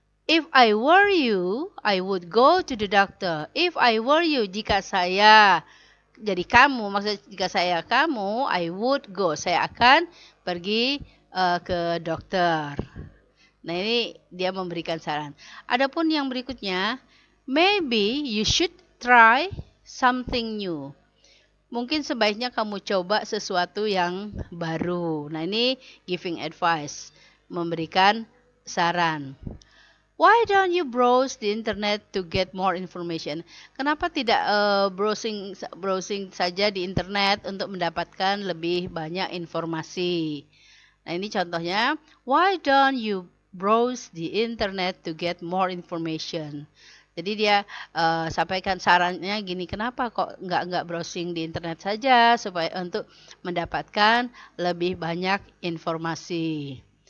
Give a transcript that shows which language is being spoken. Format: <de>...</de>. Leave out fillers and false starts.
<en>If I were you, I would go to the doctor. If I were you,</en> <id>jika saya jadi kamu, maksudnya jika saya kamu,</id> <en>I would go.</en> <id>Saya akan pergi ke dokter. Nah ini dia memberikan saran. Adapun yang berikutnya,</id> <en>maybe you should try something new.</en> <id>Mungkin sebaiknya kamu coba sesuatu yang baru. Nah ini</id> <en>giving advice,</en> <id>memberikan saran.</id> <en>Why don't you browse the internet to get more information?</en> <id>Kenapa tidak browsing saja di internet untuk mendapatkan lebih banyak informasi? Nah ini contohnya,</id> <en>why don't you browse the internet to get more information?</en> <id>Jadi dia sampaikan sarannya gini, kenapa kok nggak browsing di internet saja supaya untuk mendapatkan lebih banyak informasi.</id>